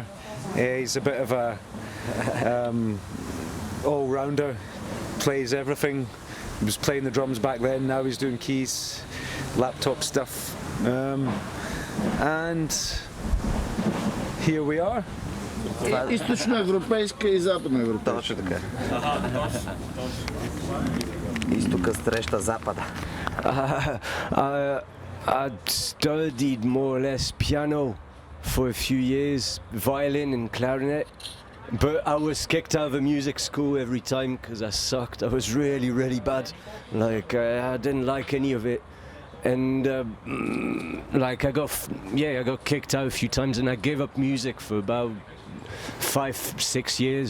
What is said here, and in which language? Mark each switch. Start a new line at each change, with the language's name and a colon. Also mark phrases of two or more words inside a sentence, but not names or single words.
English: He's a bit of a all-rounder, plays everything. He was playing the drums back then, now he's doing keys, laptop stuff. And here we are.
Bulgarian: Източноевропейска и западноевропейска. Точно така. Изтока среща запада.
English: I studied more or less piano for a few years, violin and clarinet, but I was kicked out of the music school every time because I sucked. I was really, really bad. Like I didn't like any of it, and like I got kicked out a few times, and I gave up music for about 5-6 years.